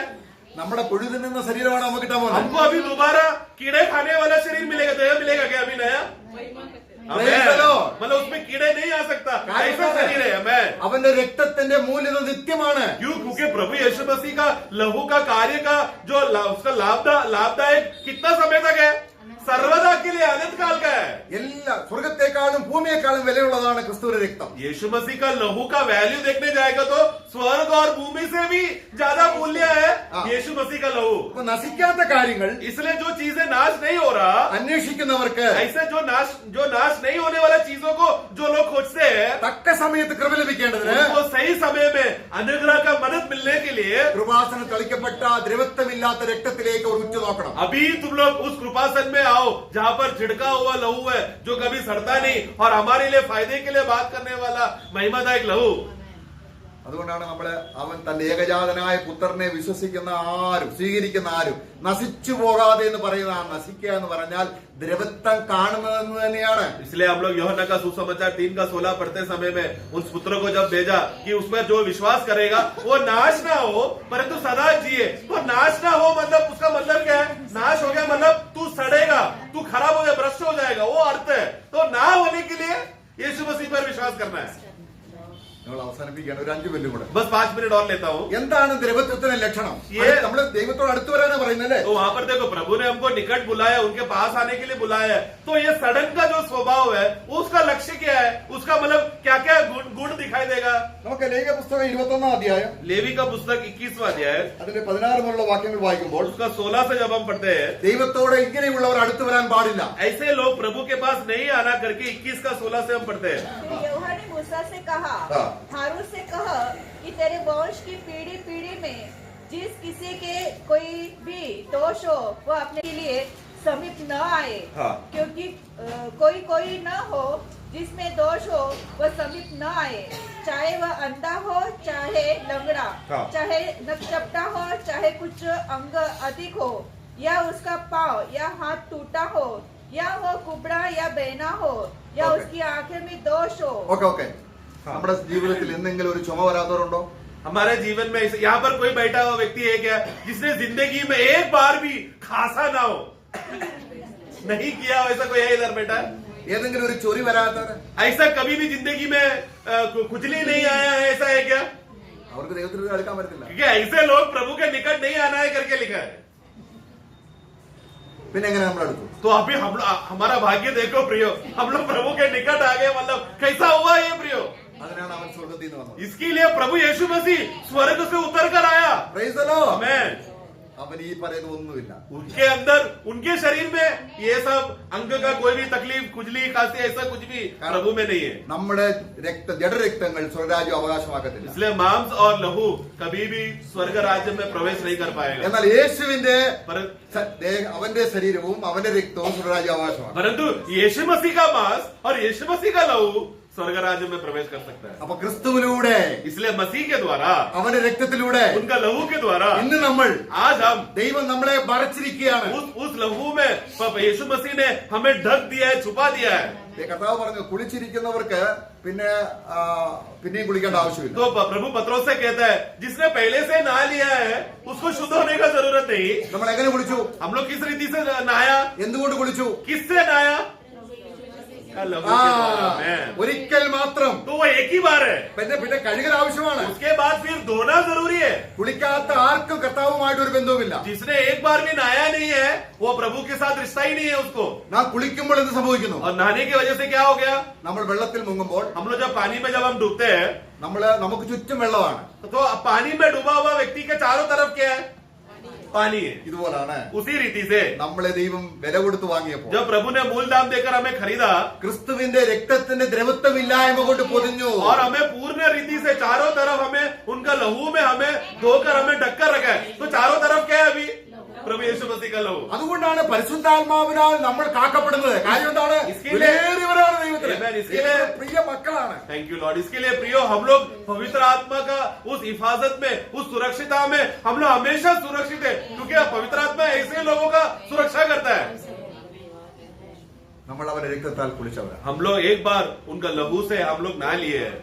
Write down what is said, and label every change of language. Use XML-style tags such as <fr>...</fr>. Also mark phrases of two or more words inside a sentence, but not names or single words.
<ml>നമ്മുടെ പുഴു തിന്നുന്ന ശരീരമാണ് നമുക്ക് കിട്ടാൻ പോകുന്നത്.</ml> <hi>हमको अभी दोबारा कीड़े खाने वाला शरीर मिलेगा, देह मिलेगा क्या अभी नया? मतलब उसमें कीड़े नहीं आ सकता, ऐसा शरीर है हमें।</hi> <ml>അവന്റെ രക്തത്തിന്റെ മൂല്യത നിത്യമാണ്.</ml> <hi>क्यों? क्योंकि प्रभु यीशु मसीह का लहू का कार्य का जो उसका लाभदायक कितना समय तक है? सर्वदा के लिए, अनंत काल का है।</hi> <ml>എല്ലാ സ്വർഗത്തെക്കാളും ഭൂമിയെക്കാളും വിലയുള്ളതാണ് ക്രിസ്തുവിന്റെ രക്തം.</ml> <hi>यीशु मसीह का लहू का वैल्यू देखने जाएगा तो स्वर्ग और भूमि से भी ज्यादा मूल्य है यीशु मसीह का लहू।</hi> <ml>അപ്പൊ നശിക്കാത്ത കാര്യങ്ങൾ</ml> <hi>इसलिए जो चीजें नाश नहीं हो रहा,</hi> <ml>അന്വേഷിക്കുന്നവർക്ക്</ml> <hi>ऐसे जो नाश नहीं होने वाला चीजों को जो लोग खोजते हैं,</hi> <ml>തക്ക സമയത്ത് കൃപ ലഭിക്കേണ്ടതിന്</ml> <hi>उनको सही समय में अनुग्रह का मदद मिलने के लिए</hi> <ml>കൃപാസനം തളിക്കപ്പെട്ട ദ്രവത്വമില്ലാത്ത രക്തത്തിലേക്ക് ഒരു ഉറ്റു നോക്കണം.</ml> <hi>अभी तुम लोग उस कृपासन में आओ जहां पर छिड़का हुआ लहू है जो कभी सड़ता नहीं और हमारे लिए फायदे के लिए बात करने वाला महिमादायक लहू।</hi> <ml>അതുകൊണ്ടാണ് നമ്മള് അവൻ തന്റെ ഏകജാതനായ പുത്രനെ വിശ്വസിക്കുന്ന ആരും സ്വീകരിക്കുന്ന ആരും നശിച്ചു പോകാതെ എന്ന് പറയുന്ന ആ നശിക്കുക എന്ന് പറഞ്ഞാൽ ദ്രവത്വം കാണുന്നതെന്ന് തന്നെയാണ്.</ml> <hi>इसलिए हम लोग यूहन्ना का सुसमाचार 3:16 पढ़ते समय में उस पुत्र को जब भेजा कि उसमें जो विश्वास करेगा वो नाश ना हो परंतु सदा जिए। तो नाश ना हो मतलब उसका मतलब क्या है? नाश हो गया मतलब तू सड़ेगा, तू खराब हो गया, भ्रष्ट हो जाएगा, वो अर्थ है। तो ना होने के लिए यीशु मसीह पर विश्वास करना है।</hi> <ml>നമ്മൾ അവസാനിപ്പിക്കുകയാണ്. ഒരു 5 മിനിറ്റ് കൂടെ.</ml> <hi>बस 5 मिनट और लेता हूँ।</hi> <ml>എന്താണ് ദ്രവത്വത്തിന്റെ ലക്ഷണം? നമ്മള് ദൈവത്തോട് അടുത്ത് വരാനാ പറയുന്നല്ലേ?</ml> <hi>तो वहां पर देखो प्रभु ने हमको निकट बुलाया, उनके पास आने के लिए बुलाया है। तो ये सड़न का जो स्वभाव है उसका लक्ष्य क्या है? उसका मतलब क्या क्या गुण दिखाई देगा?</hi> <ml>നമുക്ക് ലേഖ്യ പുസ്തകം 21-ാം അധ്യായം</ml> <hi>लेवी का पुस्तक 21वां अध्याय</hi> <ml>അതിന്റെ 16 മുതലുള്ള വാക്യങ്ങൾ വായിക്കുമ്പോൾ</ml> <hi>उसका 16 से जब हम पढ़ते हैं,</hi> <ml>ദൈവത്തോട് ഇങ്ങനെയുള്ളവർ അടുത്ത് വരാൻ പാടില്ല.</ml> <hi>ऐसे लोग प्रभु के पास नहीं आना करके 21 का 16 से हम पढ़ते हैं। फिर यहोवा ने मूसा से कहा, हाँ। हारून से कह कि तेरे वंश की पीढ़ी पीढ़ी में जिस किसी के कोई भी दोष हो वो अपने लिए समीप न आए। हाँ। क्योंकि कोई कोई न हो जिसमें दोष हो वह समीप न आए, चाहे वह अंधा हो चाहे लंगड़ा, हाँ। चाहे नकचपटा हो चाहे कुछ अंग अधिक हो, या उसका पाँव या हाथ टूटा हो, या वो कुबड़ा या बहना हो, या Okay. उसकी आंखें में दोष हो।</hi> <ml>ഓക്കെ നമ്മുടെ ജീവിതത്തിൽ എന്തെങ്കിലും ഒരു ചുമ വരാത്തവരുണ്ടോ?</ml> <hi>हमारे जीवन में यहाँ पर कोई बैठा हुआ व्यक्ति है क्या जिसने जिंदगी में एक बार भी खांसा ना हो? नहीं किया ऐसा कोई है इधर बैठा?</hi> <ml>ഏതെങ്കിലും ഒരു ചൊറി വരാത്തവര്?</ml> <hi>ऐसा कभी भी जिंदगी में खुजली नहीं आया है, ऐसा है क्या?</hi> <ml>അവർക്ക് ദൈവത്തിന് അടുക്കാൻ പറ്റത്തില്ല.</ml> <hi>क्योंकि ऐसे लोग प्रभु के निकट नहीं आना है करके लिखा है।</hi> <ml>പിന്നെ എങ്ങനെ നമ്മൾ അടുത്തു?</ml> <hi>तो अभी हमारा भाग्य देखो प्रियो, हम लोग प्रभु के निकट आ गए, मतलब कैसा हुआ ये प्रियो?</hi> <ml>അതിനാണ് അവൻ സ്വർഗ്ഗത്തിൽ നിന്ന് വന്നത്.</ml> <hi>इसके लिए प्रभु यीशु मसीह स्वर्ग से उतर कर आया।</hi> <en>Praise the Lord.</en> <hi>आमेन।</hi> <ml>അവൻ ഈ പറയുന്ന ഒന്നുമില്ല.</ml> <hi>उनके अंदर उनके शरीर में ये सब अंग का कोई भी तकलीफ खुजली खांसी ऐसा कुछ भी प्रभु में नहीं है।</hi> <ml>നമ്മുടെ ജഡരക്തങ്ങൾ സ്വർഗ്ഗരാജ്യം അവകാശമാക്കത്തില്ല.</ml> <hi>इसलिए मांस और लहू कभी भी स्वर्ग राज्य में प्रवेश नहीं कर पाएगा।</hi> <ml>എന്നാൽ യേശുവിന്റെ അവന്റെ ശരീരവും അവന്റെ രക്തവും സ്വർഗ്ഗരാജ്യം അവകാശമാണ്.</ml> <hi>परंतु यीशु मसीह का मांस और यीशु मसीह का लहू स्वर्ग राज्य में प्रवेश कर सकता है।</hi> <ml>അപ്പൊ ക്രിസ്തുവിലൂടെ</ml> <hi>इसलिए मसीह के द्वारा,</hi> <ml>അവന്റെ രക്തത്തിലൂടെ</ml> <hi>उनका लहू के द्वारा</hi> <ml>ഇന്ന് നമ്മൾ</ml> <hi>आज हम</hi> <ml>ദൈവം നമ്മളെ മറച്ചിരിക്കുകയാണ്.</ml> <hi>उस लहू में यीशु मसीह ने हमें ढक दिया है, छुपा दिया है।</hi> <ml>കർത്താവ് പറഞ്ഞു കുളിച്ചിരിക്കുന്നവർക്ക് പിന്നെയും കുളിക്കേണ്ട ആവശ്യമില്ല.</ml> <hi>तो प्रभु पत्रोस से कहता है जिसने पहले से नहा लिया है उसको शुद्ध होने का जरूरत नहीं।</hi> <ml>നമ്മൾ എങ്ങനെ കുളിച്ചു?</ml> <hi>हम लोग किस रीति से नहाया?</hi> <ml>എന്തുകൊണ്ട് കുളിച്ചു?</ml> <hi>किससे नहाया? लहू के द्वारा। आमेन।</hi> <ml>ഒരിക്കൽ മാത്രം.</ml> <hi>तो वो एक ही बार है.</hi> <ml>പിന്നെ കഴുകൽ ആവശ്യമാണ്.</ml> <hi>उसके बाद फिर धोना जरूरी है.</hi> <ml>കുളിക്കാത്ത ആർക്കും കർത്താവുമായിട്ട് ഒരു ബന്ധവുമില്ല.</ml> <hi>जिसने एक बार भी नहाया नहीं है वो प्रभु के साथ रिश्ता ही नहीं है उसको.</hi> <ml>നാം കുളിക്കുമ്പോൾ എന്ത് സംഭവിക്കുന്നു?</ml> <hi>और नहाने की वजह से क्या हो गया?</hi> <ml>നമ്മൾ വെള്ളത്തിൽ മുങ്ങുമ്പോൾ</ml> <hi>हम लोग जब पानी में जब हम डूबते हैं</hi> <ml>നമുക്ക് ചുറ്റും വെള്ളമാണ്.</ml> <hi>तो पानी में डूबा हुआ व्यक्ति के चारों तरफ क्या है? पानी है.</hi> <ml>ഇതുപോലാണ്</ml> <hi>उसी रीति से</hi> <ml>നമ്മളെ ദൈവം വില കൊടുത്ത് വാങ്ങിയപ്പോൾ</ml> <hi>जब प्रभु ने मूल दाम देकर हमें खरीदा</hi> <ml>ക്രിസ്തുവിന്റെ രക്തത്തിന്റെ ദ്രവത്വമില്ലായ്മ കൊണ്ട് പൊതിഞ്ഞു.</ml> <hi>और हमें पूर्ण रीति से चारों तरफ हमें उनका लहू में हमें धोकर हमें ढककर रखा है. तो चारों तरफ क्या है अभी? प्रभु यीशु मसीह का लहू.</hi> <ml>അതുകൊണ്ടാണ് പരിശുദ്ധാത്മാവിനാൽ നമ്മൾ കാക്കപ്പെടുന്നത്. കാര്യം എന്താണ്? വിലയേറിയവരാണ് ദൈവത്തിന്. പ്രിയ മക്കളാണ്.</ml> <en>thank you Lord.</en> <hi>इसके लिए प्रियो हम लोग पवित्र आत्मा का उस हिफाजत में उस सुरक्षितता में हम लोग हमेशा सुरक्षित है क्योंकि पवित्र आत्मा ऐसे लोगों का सुरक्षा करता है.</hi> <ml>നമ്മൾ അവന്റെ രക്തത്താൽ കുളിച്ചവരാണ്.</ml> <hi>हम लोग एक बार उनका लहू से हम लोग नहा लिए हैं.</hi>